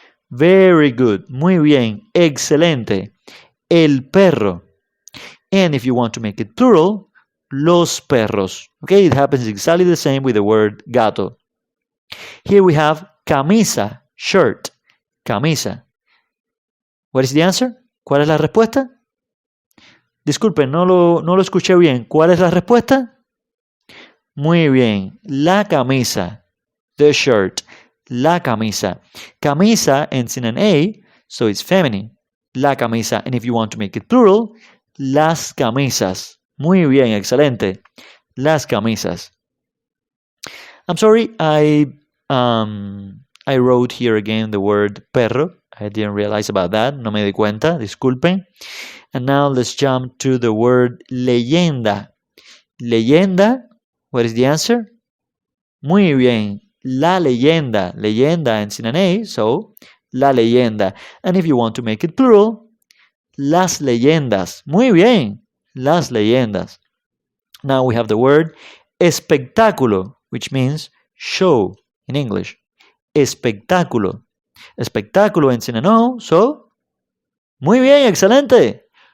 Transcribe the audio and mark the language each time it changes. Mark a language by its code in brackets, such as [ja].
[en] Very good. [es] Muy bien. Excelente. El perro. [en] And if you want to make it plural, [es] los perros. [en] Okay, it happens exactly the same with the word gato. Here we have camisa, shirt. Camisa. What is the answer? [es] ¿Cuál es la respuesta? Disculpen, no lo escuché bien. ¿Cuál es la respuesta? Muy bien. La camisa. [en] The shirt. [es] La camisa. [en] Camisa ends in an A, so it's feminine. La camisa. And if you want to make it plural, [es] las camisas. Muy bien, excelente. Las camisas. [en] I'm sorry, I wrote here again the word perro. I didn't realize about that. [es] No me di cuenta. Disculpen. [en] And now let's jump to the word leyenda. Leyenda. What is the answer? [es] Muy bien. [en] La leyenda. Leyenda ends in an A, so [es] la leyenda. [en] And if you want to make it plural, [es] las leyendas. Muy bien. Las leyendas. [en] Now we have the word espectáculo, which means show in English. [es] Espectáculo. [en] Espectáculo ends in an O, so [es] muy bien, excelente.